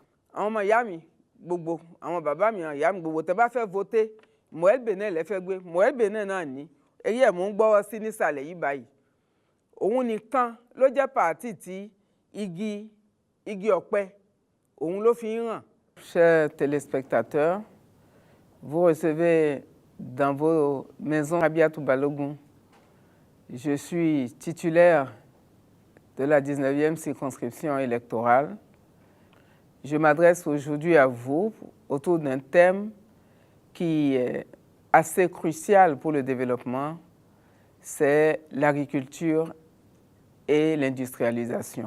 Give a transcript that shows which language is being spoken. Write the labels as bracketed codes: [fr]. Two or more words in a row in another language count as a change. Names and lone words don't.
[yo] Àwọn ọmọ ìyá mi gbogbo, àwọn bàbá mi, àwọn ìyá mi gbogbo, tẹ́ bá fẹ́ voter, Moelle Benin lẹ fẹ́ gbé. Moelle Benin náà ní èyí ẹ̀ mú ń gbọ́wọ́ sí nísàlẹ̀ yìí báyìí. Òun nìkan ló jẹ́ pàtì tí igi ọ̀pẹ òun ló fi ń hàn. [fr] Chers téléspectateurs, vous recevez dans vos maisons Rabiatou Balogun. Je suis titulaire de la 19e circonscription électorale. Je m'adresse aujourd'hui à vous autour d'un thème qui est assez crucial pour le développement, c'est l'agriculture et l'industrialisation.